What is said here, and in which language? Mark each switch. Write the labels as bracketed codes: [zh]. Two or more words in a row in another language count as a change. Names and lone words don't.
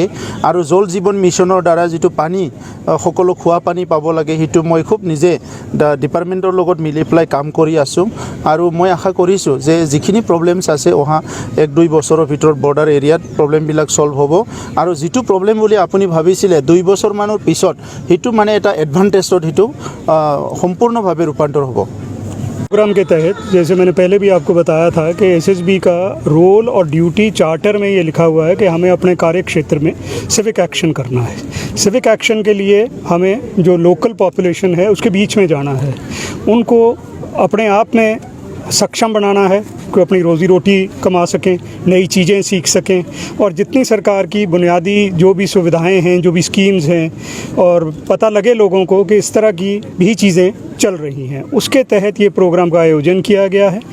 [as] আৰু জল জীৱন মিছনৰ দ্বাৰা যিটো পানী সকলো খোৱা পানী পাব লাগে, সেইটো মই খুব নিজে ডিপাৰ্টমেণ্টৰ লগত মিলি পেলাই কাম কৰি আছোঁ। আৰু মই আশা কৰিছোঁ যে যিখিনি প্ৰব্লেমছ আছে অহা 1-2 বছৰৰ ভিতৰত বৰ্ডাৰ এৰিয়াত প্ৰব্লেমবিলাক ছল্ভ হ'ব। আৰু যিটো প্ৰব্লেম বুলি আপুনি ভাবিছিলে 2 বছৰমানৰ পিছত, সেইটো মানে এটা এডভান্টেজত সেইটো সম্পূৰ্ণভাৱে ৰূপান্তৰ হ'ব। [hi] प्रोग्राम के तहत जैसे मैंने पहले भी आपको बताया था कि SSB का रोल और ड्यूटी चार्टर में ये लिखा हुआ है कि हमें अपने कार्य क्षेत्र में सिविक एक्शन करना है। सिविक एक्शन के लिए हमें जो लोकल पॉपुलेशन है उसके बीच में जाना है, उनको अपने आप में सक्षम बनाना है कि अपनी रोज़ी रोटी कमा सकें, नई चीज़ें सीख सकें, और जितनी सरकार की बुनियादी जो भी सुविधाएं हैं, जो भी स्कीम्स हैं, और पता लगे लोगों को कि इस तरह की भी चीज़ें चल रही हैं, उसके तहत ये प्रोग्राम का आयोजन किया गया है।